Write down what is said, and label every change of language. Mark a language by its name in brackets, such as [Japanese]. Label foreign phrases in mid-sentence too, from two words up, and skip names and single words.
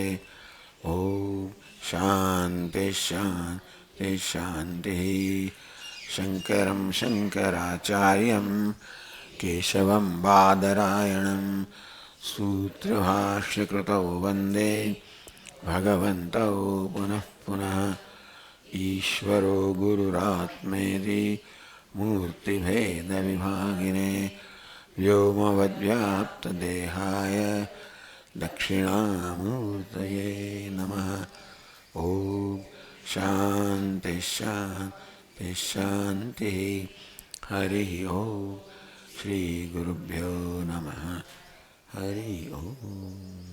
[Sanskrit] ઓમ શાંતિ શાંતિ શાંતિ શંકરં શંકરાચાર્યં કેશવં બાદરાયણં સૂત્રભાષ્યકૃતૌ વંદે ભગવन्तौ પુનઃ પુનઃ ईश्वरो गुरुरात्मेति मूर्तिभेदविभागिने व्योमवद्व्याप्तदेहाय दक्षिणामूर्तये नमः ॐ शान्ति शान्ति शान्तिः हरिः ॐ श्रीगुरुभ्यो नमः हरिः ॐ